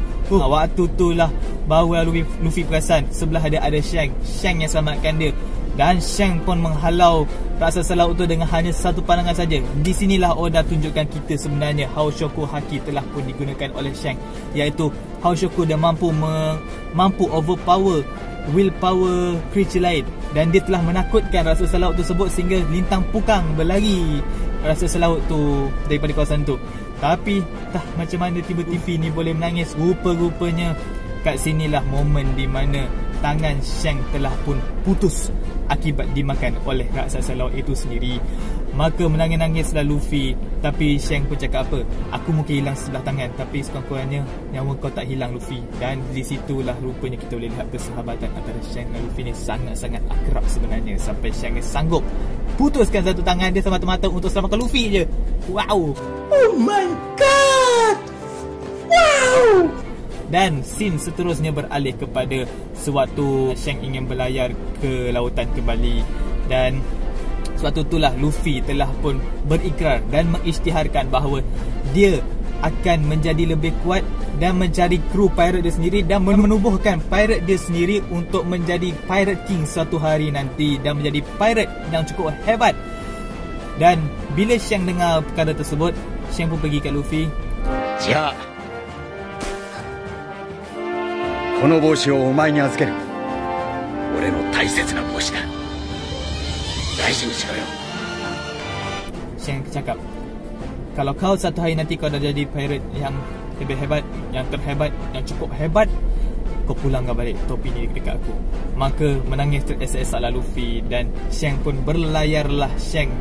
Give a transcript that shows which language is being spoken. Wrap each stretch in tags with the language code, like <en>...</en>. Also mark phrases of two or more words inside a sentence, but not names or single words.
<ms>Waktu tu lah barulah Luffy perasan sebelah ada Shanks yang selamatkan dia. Dan Shanks pun menghalau raksasa laut tu dengan hanya satu pandangan saja. Di sinilah Oda tunjukkan kita sebenarnya Haoshoku Haki telah pun digunakan oleh Shanks, iaitu Haoshoku dia mampu</ms> <en>overpower willpower creature</en> <ms>lain, dan dia telah menakutkan raksasa laut tersebut sehingga lintang pukang berlari raksasa laut tu daripada kawasan tu. Tapi entah macam mana tiba-tiba ni boleh menangis. Rupa-rupanya kat sinilah momen di mana tangan Shanks telah pun putus akibat dimakan oleh raksasa laut itu sendiri. Maka menangis-nangislah Luffy. Tapi Shanks pun cakap apa? Aku mungkin hilang sebelah tangan, tapi sekurang-kurangnya nyawa kau tak hilang Luffy. Dan di situlah rupanya kita boleh lihat persahabatan antara Shanks dan Luffy ni sangat-sangat akrab sebenarnya. Sampai Shanks sanggup putuskan satu tangan dia semata-mata untuk selamatkan Luffy je.</ms> <en>Wow. Oh my god. Wow.</en> <ms>Dan scene seterusnya beralih kepada sewaktu Shanks ingin berlayar ke lautan kembali. Dan sewaktu itulah Luffy telah pun berikrar dan mengisytiharkan bahawa dia akan menjadi lebih kuat dan mencari kru pirate dia sendiri dan menubuhkan pirate dia sendiri untuk menjadi Pirate King suatu hari nanti dan menjadi pirate yang cukup hebat. Dan bila Shanks dengar perkara tersebut, Shanks pun pergi kat Luffy.</ms> <ja>じゃあこの帽子をお前に預ける。俺の大切な帽子だ。大事にしろよ。</ja> <ms>Shanks cakap, kalau kau satu hari nanti kau dah jadi pirate yang lebih hebat, yang terhebat, yang cukup hebat, kau pulangkan balik topi ni dekat aku. Maka menangis teresak-esak lah Luffy. Dan Shanks pun berlayarlah Shanks.</ms>